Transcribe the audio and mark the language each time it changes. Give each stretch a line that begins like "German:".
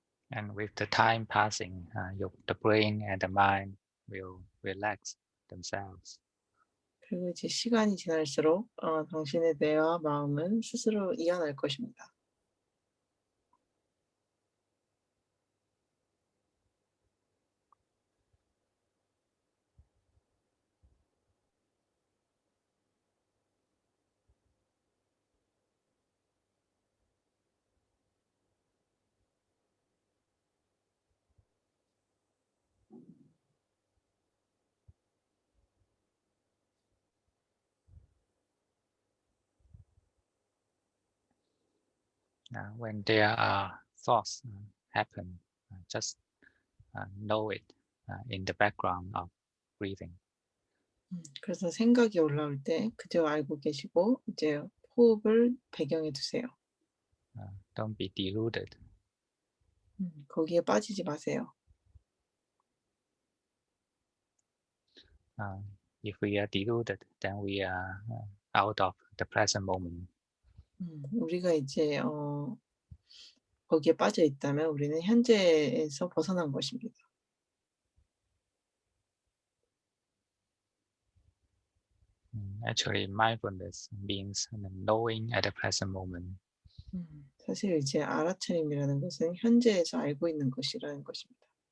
English: And with the time passing, the brain and the mind will relax themselves.
Korean: 그리고 이제 시간이 지날수록 당신의 뇌와 마음은 스스로 이완할 것입니다.
English: When there are thoughts happen, just know it in the background of breathing.
Korean: 그래서 생각이 올라올 때 그저 알고 계시고 이제 호흡을 배경에 두세요.
English: Don't be deluded.
Korean: 거기에 빠지지 마세요.
English: If we are deluded, then we are out of the present moment.
Korean: 우리가 이제 거기에 빠져 있다면 우리는 현재에서 벗어난 것입니다.
English: Actually, mindfulness means knowing at the present moment.
Korean: 사실 이제 알아차림이라는 것은 현재에서 알고 있는 것이라는 것입니다.